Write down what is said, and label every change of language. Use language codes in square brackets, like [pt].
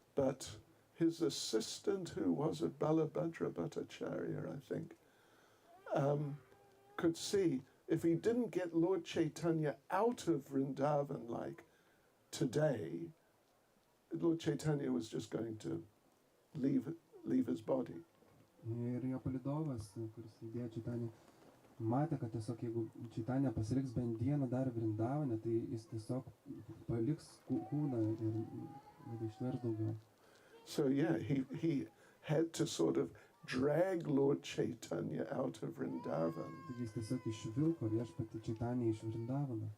[en] but his assistant, who was a Balabhadra Bhattacharya, I think, could see if he didn't get Lord Chaitanya out of Vrindavan like today, Lord Chaitanya was just going to leave his body. [lt] ir jo palydovas, kuris lydėjo Čaitanę, matė, kad tiesiog jeigu Čaitanė pasiliks bent dieną dar Vrindavane, tai jis tiesiog paliks kūną ir nebeištvers daugiau. [en] So yeah, he had to sort of drag Lord Chaitanya out of Vrindavan. [lt] Taigi jis tiesiog išvilko viešpatį Čaitanę iš Vrindavano.